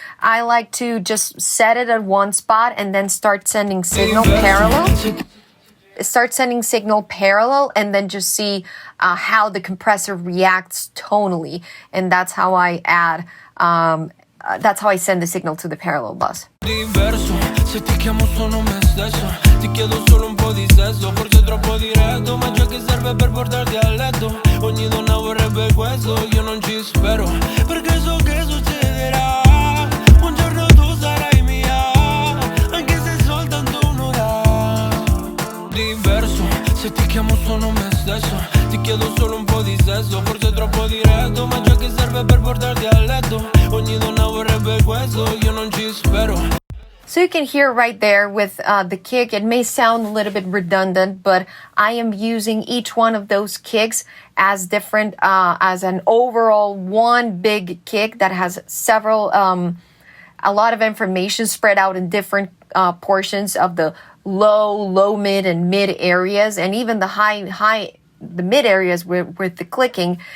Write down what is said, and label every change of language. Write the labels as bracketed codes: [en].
[en] I like to just set it at one spot and then start sending signal parallel. And then just see how the compressor reacts tonally, and that's how I add. That's how I send the signal to the parallel bus. [it] Diverso, se ti chiamo sono me stesso. Ti chiedo solo un po' di sesso, forse troppo diretto, ma ciò che serve per portarti a letto. Ogni donna vorrebbe questo, io non ci spero, perché so che succederà. Un giorno tu sarai mia, anche se soltanto un'ora. Diverso, se ti chiamo sono me stesso. Ti chiedo solo un po' di sesso, forse troppo diretto, ma ciò che serve per portarti a letto. Ogni donna vorrebbe questo, io non ci spero. [en] So you can hear right there with the kick, it may sound a little bit redundant, but I am using each one of those kicks as different, as an overall one big kick that has several, a lot of information spread out in different portions of the low, mid, and mid areas, and even the the mid areas with the clicking.